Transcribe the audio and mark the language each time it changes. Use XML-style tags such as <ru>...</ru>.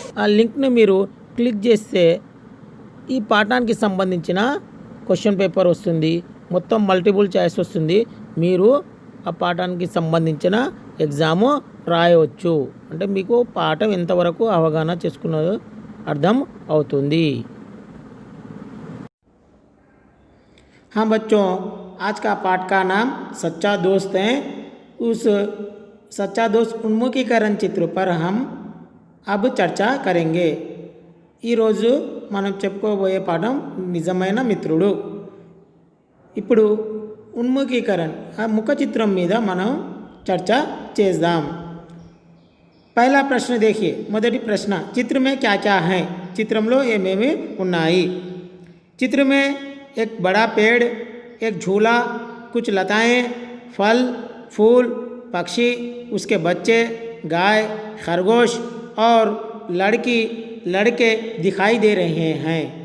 <te>ఆ లింక్ని మీరు క్లిక్ చేస్తే ఈ పాఠానికి సంబంధించిన క్వశ్చన్ పేపర్ వస్తుంది. మొత్తం మల్టిపుల్ చాయిస్ వస్తుంది. మీరు ఆ పాఠానికి సంబంధించిన ఎగ్జాము రాయవచ్చు. అంటే మీకు పాఠం ఎంతవరకు అవగాహన చేసుకున్నదో అర్థం అవుతుంది.</te> <hi>हाँ बच्चों, आज का पाठ का नाम सच्चा दोस्त है. उस सच्चा दोस्त उन्मुखीकरण चित्र पर हम अब చర్చా करेंगे.</hi> <te>ఈరోజు మనం చెప్పుకోబోయే పాఠం నిజమైన మిత్రుడు. ఇప్పుడు ఉన్ముఖీకరణ ఆ ముఖ చిత్రం మీద మనం చర్చ చేద్దాం.</te> <hi>పహలా ప్రశ్న देखिए.</hi> <te>మొదటి ప్రశ్న,</te> <hi>చిత్ర में क्या क्या है?</hi> <te>చిత్రంలో ఏమేమి ఉన్నాయి?</te> <hi>चित्र में एक बड़ा पेड़, एक झूला, कुछ लताएं, फल, फूल, पक्षी, उसके बच्चे, गाय, खरगोश और लड़की लड़के दिखाई दे रहे हैं.</hi>